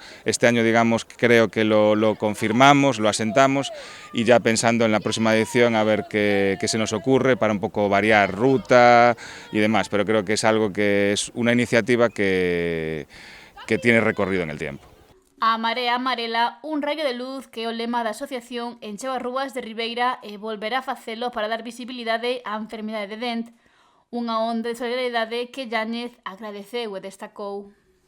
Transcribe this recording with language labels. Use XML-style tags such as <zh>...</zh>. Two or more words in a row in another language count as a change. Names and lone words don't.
<es>Este año, digamos, creo que lo confirmamos, lo asentamos, y ya pensando en la próxima edición a ver qué se nos ocurre para un poco variar ruta y demás, pero creo que es algo que es una iniciativa que tiene recorrido en el tiempo.</es> <gl>A Marea Amarela, un raio de luz que é o lema da asociación, encheu as rúas de Ribeira e volverá a facelo para dar visibilidade á enfermidade de Dent, unha onda de solidariedade que Yáñez agradeceu e destacou.</gl>